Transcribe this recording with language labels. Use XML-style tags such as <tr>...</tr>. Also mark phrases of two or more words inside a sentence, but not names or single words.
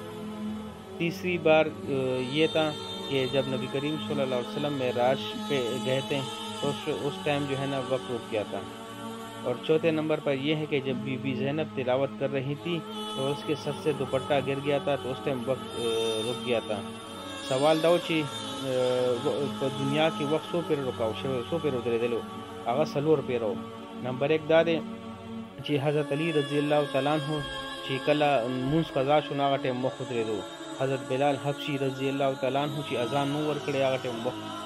<ur>تیسری بار یہ تھا کہ جب نبی کریم</ur> <ar>صلی اللہ علیہ وسلم</ar> <ur>معراج پہ گئے تھے تو اس ٹائم جو ہے نا وقت رک گیا تھا. اور چوتھے نمبر پر یہ ہے کہ جب بی بی زینب تلاوت کر رہی تھی تو اس کے سر سے دوپٹہ گر گیا تھا تو اس ٹائم وقت رک گیا تھا.</ur> <ps>سوال دا و چې په دنیا کې وخت څو پیره رکاو شوی، څو پیره ودرېدلی و، هغه 4 پیره و. نمبر 1 دا دی چې حضرت علی</ps> <ar>رضی الله تعالی عنہ</ar> <ps>چې کله مونځ قضا شو نو هغه ټایم مخ ودرېدو. حضرت بلال حبشي</ps> <ar>رضی الله تعالی عنہ</ar> <ps>چې اذان نو ورکړی هغه ټایم وخت.</ps>